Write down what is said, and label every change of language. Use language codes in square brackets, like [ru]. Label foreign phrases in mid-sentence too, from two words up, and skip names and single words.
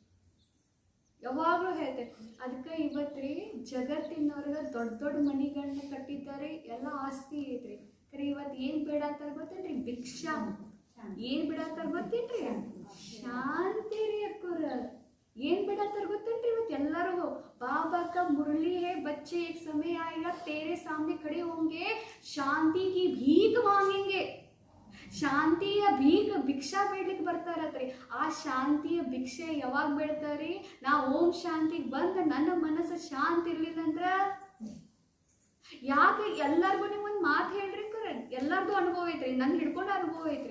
[kn] ಅದಕ್ಕೆ ಇವತ್ತ್ರಿ ಜಗತ್ತಿನವ್ರಿಗೆ ದೊಡ್ಡ ಮನಿಗಳನ್ನ ಕಟ್ಟಿದ್ದಾರೆ, ಎಲ್ಲ ಆಸ್ತಿ ಐತ್ರಿ. ಖರೆ ಇವತ್ತು ಏನು ಬೇಡತ್ತಾರ ಗೊತ್ತೇನ್ರಿ, ಭಿಕ್ಷಾ. ಏನು ಬಿಡತ್ತಾರ ಗೊತ್ತೇನ್ರಿ, ಶಾಂತಿ ರೀ ಅಕ್ಕೋರ. ಏನು ಬಿಡತ್ತಾರ ಗೊತ್ತೇನ್ರಿ ಇವತ್ತು ಎಲ್ಲರಿಗೂ. [hi] बाबा का मुरली है, बच्चे एक समय आएगा तेरे सामने खड़े होंगे, शांति की भीख मांगेंगे. [kn] ಶಾಂತಿಯ ಭಿಕ್ಷಾ ಬೇಡ್ಲಿಕ್ಕೆ ಬರ್ತಾರತ್ರಿ. ಆ ಶಾಂತಿಯ ಭಿಕ್ಷೆ ಯಾವಾಗ ಬೇಡ್ತಾರಿ, ನಾ ಓಂ ಶಾಂತಿಗೆ ಬಂದ ನನ್ನ ಮನಸ್ಸು ಶಾಂತಿ ಇರ್ಲಿಲ್ಲ ಅಂದ್ರ. ಯಾಕೆ ಎಲ್ಲರಿಗೂ ನೀವು ಒಂದು ಮಾತು ಹೇಳ್ರಿ, ಎಲ್ಲರದು ಅನುಭವ ಐತ್ರಿ, ನನ್ನ ಹಿಡ್ಕೊಂಡು ಅನುಭವ ಐತ್ರಿ.